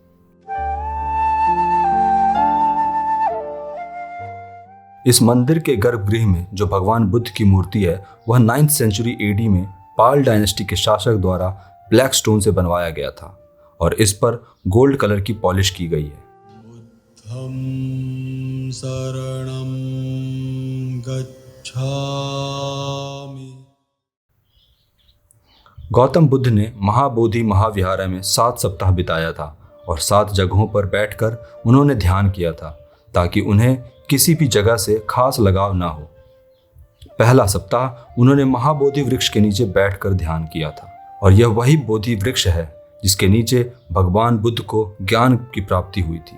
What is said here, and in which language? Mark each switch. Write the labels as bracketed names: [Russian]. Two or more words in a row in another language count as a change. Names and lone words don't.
[Hindi] इस मंदिर के गर्भगृह में जो भगवान बुद्ध की मूर्ति है वह 9th [English] century AD [Hindi] में पाल डायनेस्टी के शासक द्वारा [English] black stone [Hindi] से बनवाया गया था और इस पर [English] gold color [Hindi] की पॉलिश की गई है। [Pali] बुद्धं शरणं गच्छामि। [Hindi] गौतम बुद्ध ने महाबोधि महाविहारा में 7 सप्ताह बिताया था और 7 जगहों पर बैठकर उन्होंने ध्यान किया था ताकि उन्हें किसी भी जगह से खास लगाव ना हो। पहला सप्ताह उन्होंने महाबोधि वृक्ष के नीचे बैठकर ध्यान किया था और यह वही बोधि वृक्ष है जिसके नीचे भगवान बुद्ध को ज्ञान की प्राप्ति हुई थी।